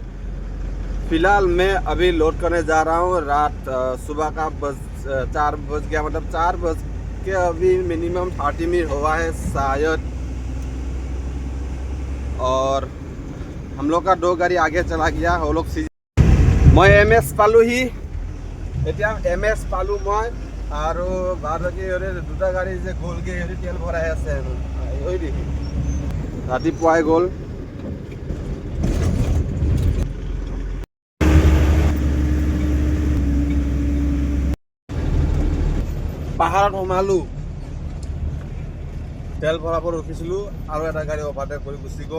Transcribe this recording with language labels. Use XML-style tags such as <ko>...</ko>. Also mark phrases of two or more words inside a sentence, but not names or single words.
<hi>फिलहाल मैं अभी लोड करने जा रहा हूं। रात सुबह का 4 बज गया, मतलब 4 बज के अभी मिनिमम 30 मिनट हुआ है शायद। और हम लोग का 2 गाड़ी आगे चला गया। वो लोग मैं MS पालू ही</hi> <as>এতিয়া MS পালো মই আৰু বাৰকি দুটা গাড়ী যে গ'লগে তেল ভৰাই আছে ঐ দেখি ৰাতিপুৱাই গ'ল। পাহাৰত সোমালো, তেল ভৰাব ৰখিছিলোঁ আৰু এটা গাড়ী অভাৰটেক কৰি গুচি গ'ল।</as>